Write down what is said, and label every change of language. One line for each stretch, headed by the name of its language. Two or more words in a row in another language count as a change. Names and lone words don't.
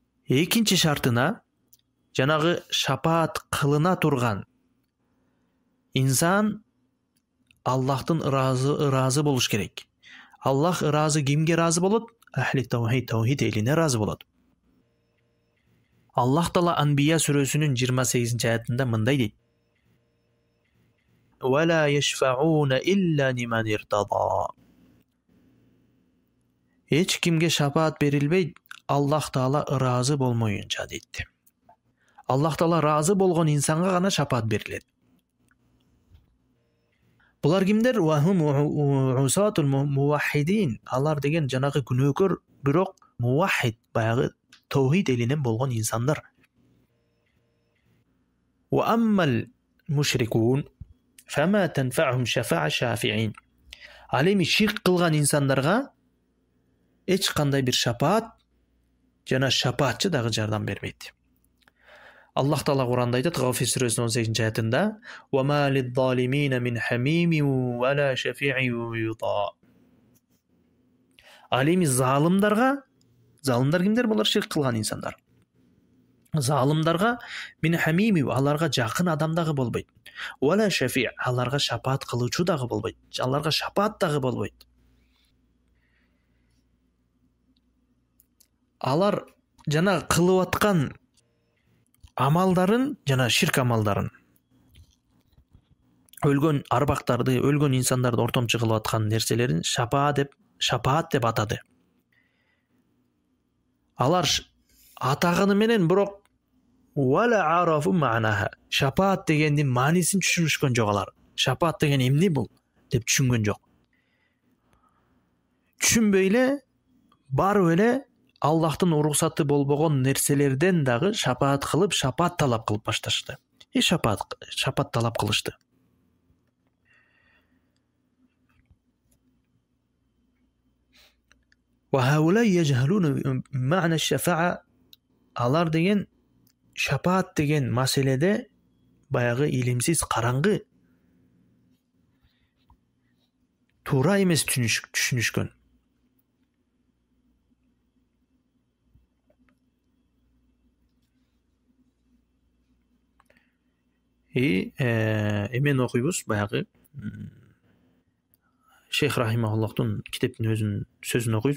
Kyrgyz: Экинчи шартына жанагы шапаат кылына турган инсан Аллахтын ыраазы болуш керек. Аллах ыраазы кимге ыраазы болот? Ахли таухид элине ыраазы болот. Аллах Таала Анбия сүрөсүнүн 28 аятында мындай дейт:
Arabic: "ولا يشفعون إلا لمن ارتضى".
Kyrgyz: Эч кимге шапаат берилбейт, Аллах Таала ыраазы болмоюнча дейт. Аллах Таала ыраазы болгон инсанга гана шапаат берилет. Булар кимдер?
Arabic: وهم عصاة الموحدين.
Kyrgyz: Алар деген жанагы күнөөкөр, бирок муваххид, баягы таухид элинен болгон инсандар.
Arabic: وأما المشركون فما تنفعهم شفاعة الشافعين.
Kyrgyz: Ал эми ширк кылган инсандарга эч кандай бир шапаат жана шапаатчы дагы жардам бербейт. Аллах Таала Куранда айтат, Гафир сүрөсүнүн 18 аятында:
Arabic: "وما للظالمين من حميم ولا شفيع يطاع".
Kyrgyz: Ал эми залымдар кимдер? Булар ширк кылган инсандар. Залымдарга
Arabic: من حميم,
Kyrgyz: аларга жакын адам дагы болбойт.
Arabic: ولا شفيع',
Kyrgyz: аларга шапаат кылуучу дагы болбойт. Аларга шапаат дагы болбойт. Алар жана кылып аткан амалдарын, жана ширк амалдарын, өлгөн арбактарды, өлгөн инсандарды ортомчу кылып аткан нерселерин шапаат деп атады. Алар атаганы менен бирок
Arabic: ولا عرفوا معناها,
Kyrgyz: шапаат дегендин маанисин түшүнүшкөн жок алар. Шапаат деген эмне бул деп түшүнгөн жок. Түшүнбөй эле, барып эле Аллахтын уруксаты болбогон нерселерден дагы шапаат кылып, шапаат талап кылып башташты. Шапаат талап кылышты.
Arabic: وهؤلاء يجهلون معنى الشفاعة.
Kyrgyz: Алар деген шапаат деген маселеде баягы илимсиз, караңгы, туура эмес түшүнүшкөн. Эмен окуйбуз баягы Шейх рахимахуллахтын китептин өзүнүн сөзүн окуйбуз.